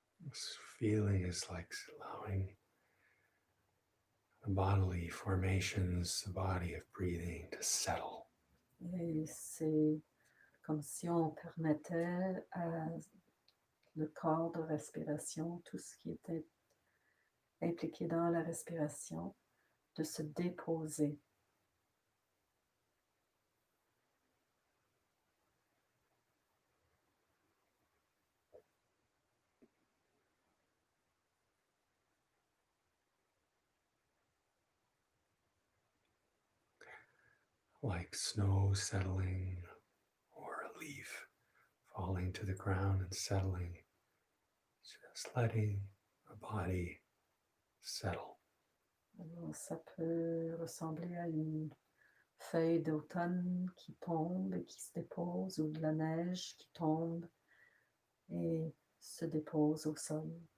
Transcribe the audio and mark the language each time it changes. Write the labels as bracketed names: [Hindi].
[English] This feeling is like allowing the bodily formations, the body of breathing to settle. [French] Et c'est comme si on permettait à le corps de respiration, tout ce qui était impliqué dans la respiration, de se déposer. [English] like snow settling or a leaf falling to the ground and settling, just letting the body settle. [French] Alors, ça peut ressembler à une feuille d'automne qui tombe et qui se dépose, ou de la neige qui tombe et se dépose au sol.